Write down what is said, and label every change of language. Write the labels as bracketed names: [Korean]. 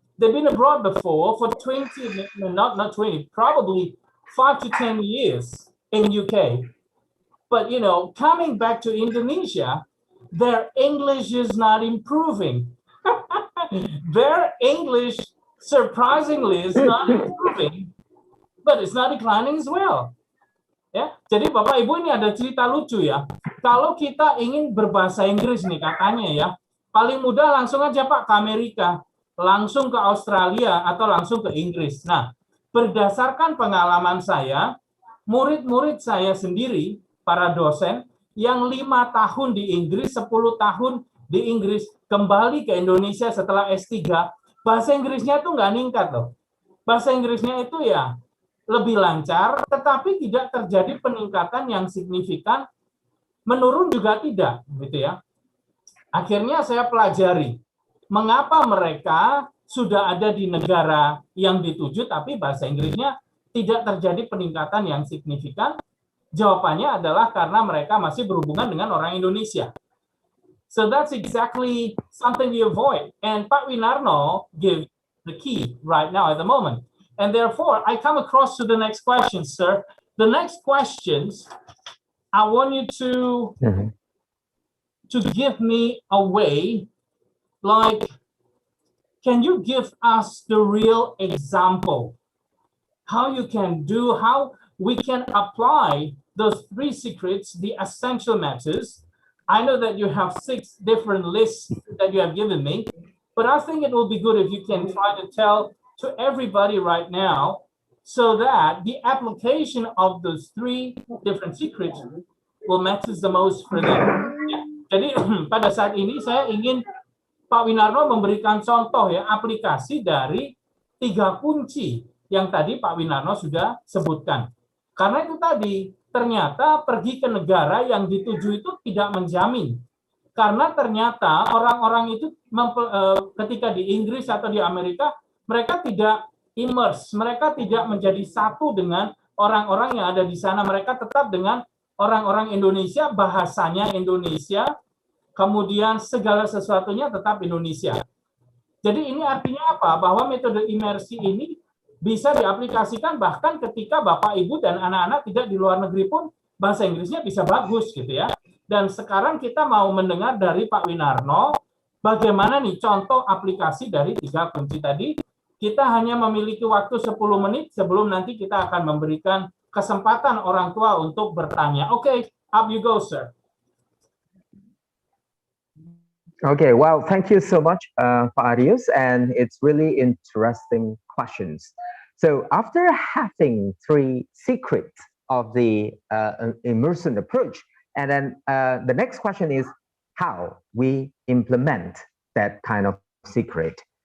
[English] They've been abroad before for 20, not 20, probably 5 to 10 years in UK. But, you know, coming back to Indonesia, their English is not improving. Their English, surprisingly, is not improving, but it's not declining as well. [Indonesian] Ya, jadi Bapak Ibu ini ada cerita lucu ya. Kalau kita ingin berbahasa Inggris nih katanya ya, paling mudah langsung aja Pak ke Amerika, langsung ke Australia atau langsung ke Inggris. Nah, berdasarkan pengalaman saya, murid-murid saya sendiri, para dosen, yang 5 tahun di Inggris, 10 tahun di Inggris, kembali ke Indonesia setelah S3, bahasa Inggrisnya tuh nggak ningkat loh. Bahasa Inggrisnya itu ya lebih lancar, tetapi tidak terjadi peningkatan yang signifikan, menurun juga tidak, gitu ya. Akhirnya saya pelajari mengapa mereka sudah ada di negara yang dituju, tapi bahasa Inggrisnya tidak terjadi peningkatan yang signifikan. Jawabannya adalah karena mereka masih berhubungan dengan orang Indonesia. [English] So that's exactly something we avoid. And Pak Winarno gives the key right now at the moment. And therefore, I come across to the next question, sir. The next questions, I want you to give me a way, like, can you give us the real example? How you can do, how we can apply those 3 secrets, the essential matters. I know that you have 6 different lists that you have given me, but I think it will be good if you can try to tell to everybody right now so that the application of those 3 different secrets will matters the most for them. [Indonesian] Ya. Jadi pada saat ini saya ingin Pak Winarno memberikan contoh ya aplikasi dari 3 kunci yang tadi Pak Winarno sudah sebutkan. Karena itu tadi, ternyata pergi ke negara yang dituju itu tidak menjamin. Karena ternyata orang-orang itu ketika di Inggris atau di Amerika, mereka tidak immerse, mereka tidak menjadi satu dengan orang-orang yang ada di sana. Mereka tetap dengan orang-orang Indonesia, bahasanya Indonesia, kemudian segala sesuatunya tetap Indonesia. Jadi ini artinya apa? Bahwa metode imersi ini bisa diaplikasikan bahkan ketika Bapak, Ibu, dan anak-anak tidak di luar negeri pun bahasa Inggrisnya bisa bagus gitu ya. Dan sekarang kita mau mendengar dari Pak Winarno, bagaimana nih contoh aplikasi dari 3 kunci tadi. Kita hanya memiliki waktu 10 menit sebelum nanti kita akan memberikan kesempatan orang tua untuk bertanya. [English] Oke, up you go, sir. Okay, well, thank you so much, Pak Arius, and it's really interesting questions. So after having 3 secrets of the immersion approach, and then the next question is how we implement that kind of secret.